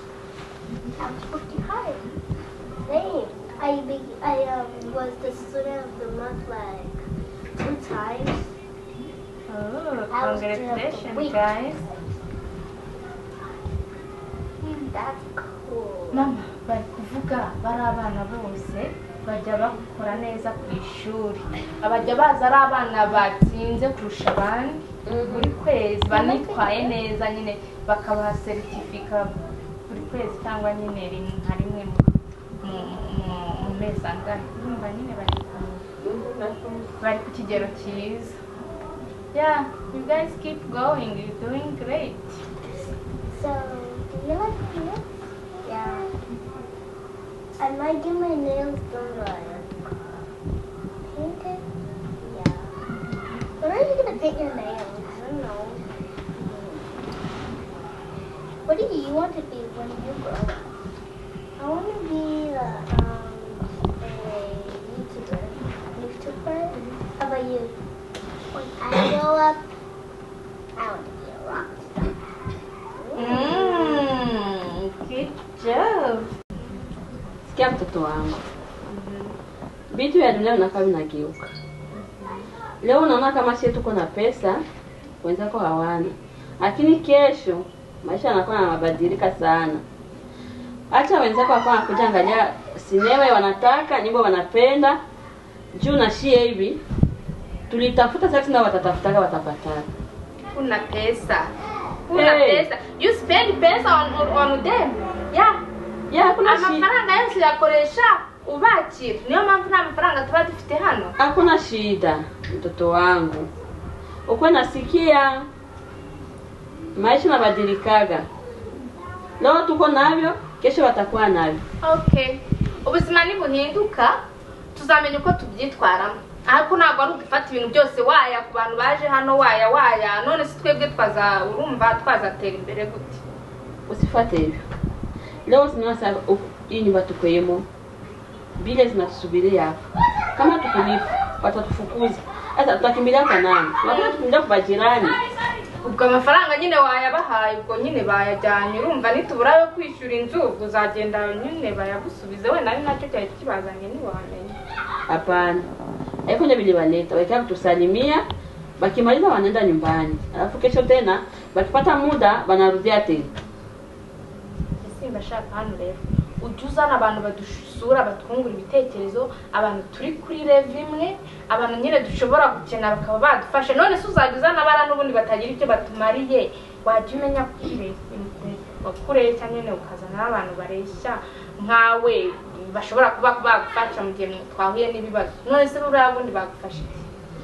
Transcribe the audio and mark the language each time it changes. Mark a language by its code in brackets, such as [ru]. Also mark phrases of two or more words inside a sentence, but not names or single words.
[en] I was working hard. Same. I was the student of the month like 2 times. Oh, congratulations, guys. That's cool. [rw] Mama, bari kuvuga bari abana bose bajya bakora neza ku ishuri. Abajya baza ari abana batsinze kurusha abandi buri kwezi banitwaye neza nyine bakabaha certificate buri kwezi cyangwa nyine rimwe mu mezi angahe. Urumva nyine bari ku kigero cyiza. [en] Yeah, you guys keep going. You're doing great. So, do you like this? Yeah. I might get my nails done painted? Yeah. When are you gonna paint your nails? I don't know. What do you want to be when you grow up? I want to be a YouTuber. How about you? When I grow up, I want to be a rock star. Good job. [sw] Sikia mtoto wangu. Vitu vya dunia unakaa vinageuka. Leo unaona kama sisi tuko na pesa, wenzako hawana. Lakini kesho maisha yanakuwa yanabadilika sana. Acha wenzako wako wanakuja angalia sinema wanataka, nyimbo wanapenda. Juu na shie hivi tulitafuta sasa na watatafutaka watapata. Una pesa. Pesa. [en] You spend pesa on them. Yeah. Yeah, [sw] kuna shida. [rw] Amafaranga yose yakoresha ubakira. Niyo mpamvu nta mafaranga tuba dufite hano. [sw] Hakuna shida mtoto wangu. Uko nasikia maisha yanabadilikaga. Leo tuko navyo, kesho watakuwa navyo. Okay. [rw] Ubuzima ni buhinduka, tuzamenya uko tubyitwaramo. Ariko ntabwo ari ugufata ibintu byose waya ku bantu baje hano waya none si twebwe twazatera imbere gute. [sw] Usifate hivyo. Leo sasa hii nyumba tukoyemo bile zinatusubiria hapa. Kama tukulipa watatufukuza. Sasa tutakimbilia kwa nani? Tunataka tukimbilia kwa jirani. [rw] Ubwo amafaranga nyine wayabahaye ubwo nyine bayajyanye urumva nitubura yo kwishyura inzu uzagenda nyine bayagusubize we nari nacyo cyari kibazanye ni wamenye. [sw] Hapana. Haiko nje bilibaleta wakaa kutusalimia bakimaliza wanaenda nyumbani. Alafu kesho tena bakipata muda banarudia tena. [rw] Simba shaka hano rero. Ujuzana abantu badusura batwungura ibitekerezo abantu turi kuri level imwe abantu nyine dushobora gukena bakaba badufashe none se uzaguzana abara n'ubundi batagira icyo batumariye wajya umenya bakureshya nyine ukazana abantu bareshya nkawe bashobora kuba bagufasha mu gihe twahuye n'ibibazo none se buriya bundi bagufashe